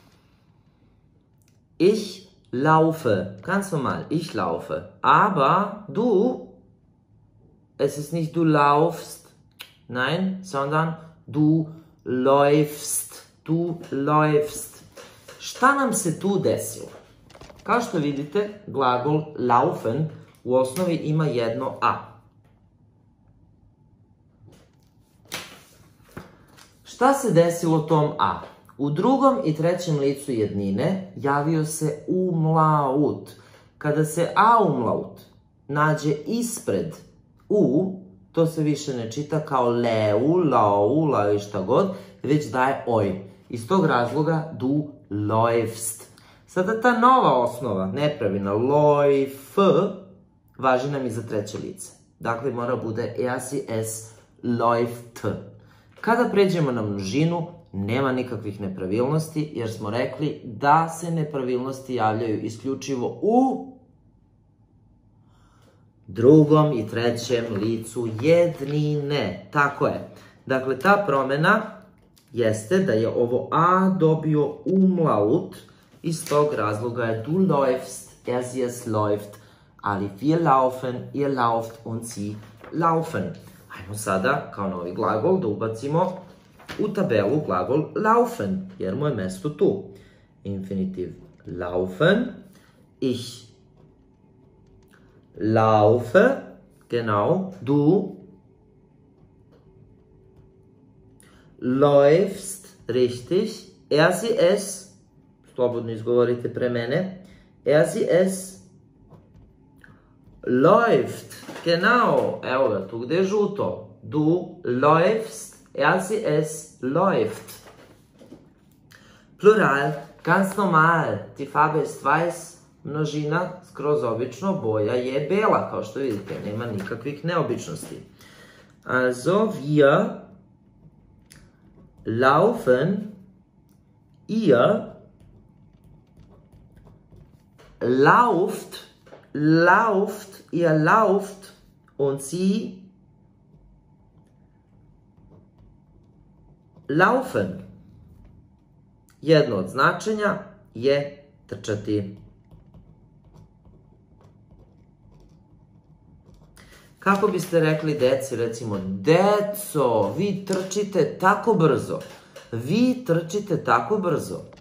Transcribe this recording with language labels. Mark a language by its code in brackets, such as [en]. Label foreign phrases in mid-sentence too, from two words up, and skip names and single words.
[de] Ich laufe, ganz normal, ich laufe. Aber du, es ist nicht du laufst, nein, sondern du läufst, du läufst. [sr] Šta nam se tu desilo? Kao što vidite, glagol laufen u osnovi ima jedno a. Šta se desilo tom a? U drugom i trećem licu jednine javio se umlaut. Kada se umlaut nađe ispred u, to se više ne čita kao leu, lau, lau i šta god, već daje oj. Iz tog razloga [de] du läufst. [sr] Sada ta nova osnova, nepravilna, läuf, važi nam i za treće lice. Dakle, mora bude [de] sie es läuft. [sr] Kada pređemo na množinu, nema nikakvih nepravilnosti, jer smo rekli da se nepravilnosti javljaju isključivo u drugom i trećem licu jednine. Tako je. Dakle, ta promena jeste da je ovo a dobio umlaut, iz tog razloga je [de] du läufst, sie es läuft, [sr] ali [de] wir laufen, ihr lauft und sie laufen. [sr] Ajmo sada, kao novi glagol, da ubacimo u tabelu glagol laufen, jer mu je mesto tu. [de] Infinitiv laufen, ich laufe, genau, du läufst, richtig, sie es, [sr] slobodno izgovorite pre mene, [de] sie es läuft, genau, [sr] evo ga, tu gde je žuto. [de] Du läufst, sie es läuft. Plural, ganz normal, die Farbe ist weiß, [sr] množina, skroz obično, boja je bela, kao što vidite, nema nikakvih neobičnosti. [de] Also, wir laufen, ihr lauft, ihr lauft und sie laufen. [sr] Jedno od značenja je trčati. Kako biste rekli deci, recimo, deco, vi trčite tako brzo. Vi trčite tako brzo.